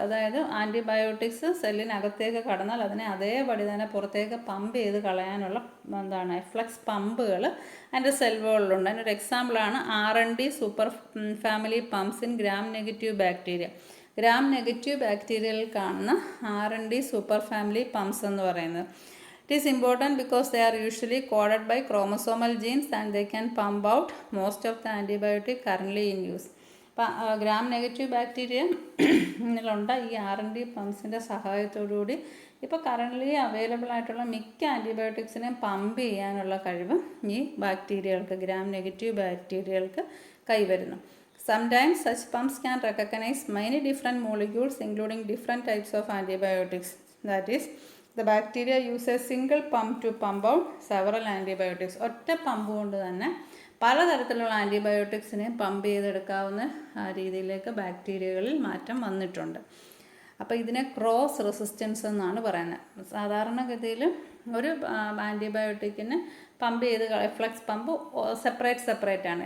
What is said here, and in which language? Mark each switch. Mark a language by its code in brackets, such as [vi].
[ml] അതായത് ആൻറ്റിബയോട്ടിക്സ് സെല്ലിനകത്തേക്ക് കടന്നാൽ അതിനെ അതേപടി തന്നെ പുറത്തേക്ക് പമ്പ് ചെയ്ത് കളയാനുള്ള എഫ്ലക്സ് പമ്പുകൾ അതിൻ്റെ സെൽ വോളിലുണ്ട്. അതിനൊരു എക്സാമ്പിളാണ് R&D super family pumps in gram negative bacteria. Gram negative ബാക്ടീരിയയിൽ കാണുന്ന R&D സൂപ്പർ ഫാമിലി പമ്പ്സ് എന്ന് പറയുന്നത്. [en] It is important because they are usually coded by chromosomal genes and they can pump out most of the antibiotic currently in use. [ml] Gram negative ബാക്ടീരിയയിലുണ്ട് ഈ R&D പമ്പ്സിൻ്റെ സഹായത്തോടുകൂടി ഇപ്പോൾ currently available ആയിട്ടുള്ള മിക്ക ആൻറ്റിബയോട്ടിക്സിനെയും pump ചെയ്യാനുള്ള കഴിവ് ഈ ബാക്ടീരിയകൾക്ക്, gram negative ബാക്ടീരിയകൾക്ക് കൈവരുന്നു. [en] Sometimes such pumps can recognize many different molecules including different types of antibiotics. That is, the bacteria use a single pump to pump out several antibiotics. [ml] ഒറ്റ pump കൊണ്ട് തന്നെ പലതരത്തിലുള്ള ആൻറ്റിബയോട്ടിക്സിനെ pump ചെയ്തെടുക്കാവുന്ന രീതിയിലേക്ക് ബാക്ടീരിയകളിൽ മാറ്റം വന്നിട്ടുണ്ട്. അപ്പോൾ ഇതിനെ ക്രോസ് റെസിസ്റ്റൻസ് എന്നാണ് പറയുന്നത്. സാധാരണഗതിയിൽ ഒരു ആൻറ്റിബയോട്ടിക്കിന് പമ്പ് ചെയ്ത് എഫ്ലക്സ് പമ്പ് സെപ്പറേറ്റ് ആണ്.